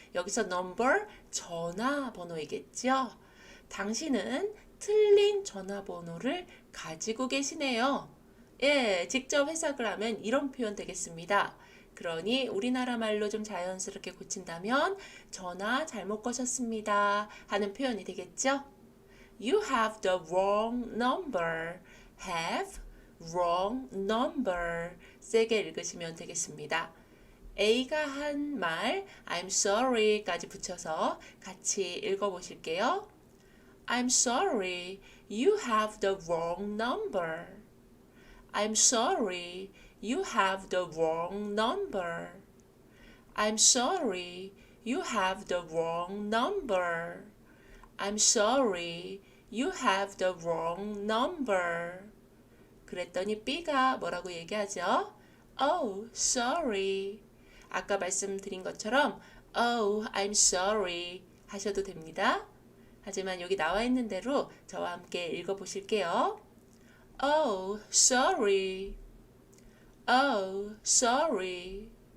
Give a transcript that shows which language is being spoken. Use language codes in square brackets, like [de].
[ko] 여기서 number 전화번호이겠죠. 당신은 틀린 전화번호를 가지고 계시네요. 직접 해석을 하면 이런 표현 되겠습니다. 그러니 우리나라 말로 좀 자연스럽게 고친다면 전화 잘못 거셨습니다 하는 표현이 되겠죠. [en] You have the wrong number. have wrong number. [ko] 세게 읽으시면 되겠습니다. A가 한 말 [en] I'm sorry [ko] 까지 붙여서 같이 읽어보실게요. [en] I'm sorry, you have the wrong number. I'm sorry, you have the wrong number. I'm sorry, you have the wrong number. I'm sorry, you have the wrong number. [ko] 그랬더니 B가 뭐라고 얘기하죠? [en] Oh, sorry. [ko] 아까 말씀드린 것처럼 [en] Oh, I'm sorry [ko] 하셔도 됩니다. 하지만 여기 나와 있는 대로 저와 함께 읽어보실게요. [en] Oh, sorry. Oh, sorry.